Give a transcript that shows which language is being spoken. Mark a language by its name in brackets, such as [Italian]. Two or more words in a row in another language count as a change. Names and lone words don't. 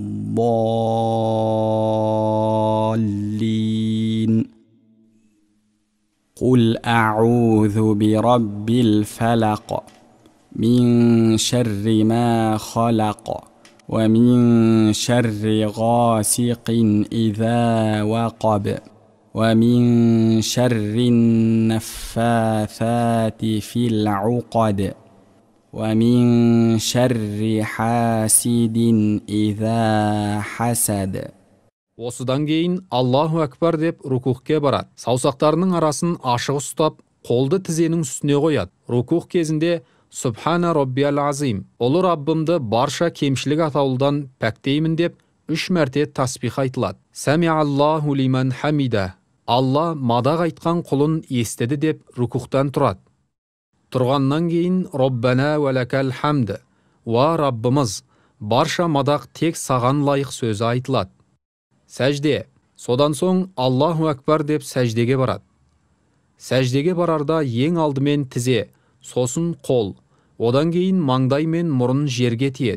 [Arabic] الضالين قل أعوذ برب الفلق من شر ما خلق ومن شر غاسق إذا وقب ومن شر النفاثات في العقد ومن شر حاسد إذا حسد. [Kazakh] Осыдан кейін [Arabic] الله أكبر [Kazakh] деп рукухке барады. Саусақтарының арасын ашық ұстап, қолды тізенің үстіне қояды. Рукух кезінде [Arabic] سبحان ربي العظيم, [Kazakh] ұлы Раббымды барша кемшілік атаулыдан пәктеймін деп 3 мәрте тасбих айтылады. [Arabic] سمع الله لمن حمده, [Kazakh] Алла мадақ айтқан құлын естеді деп рукухтан тұрады. Тұрғаннан кейін [Arabic] ربنا ولك الحمد, [Kazakh] уа Раббымыз, барша мадақ тек саған лайық сөзі айтылады. Сәжде, содан соң [Arabic] الله أكبر [Kazakh] деп сәждеге барады. Сәждеге барарда ең алдымен тізе, сосын қол, одан кейін маңдай мен мұрын жерге тиеді.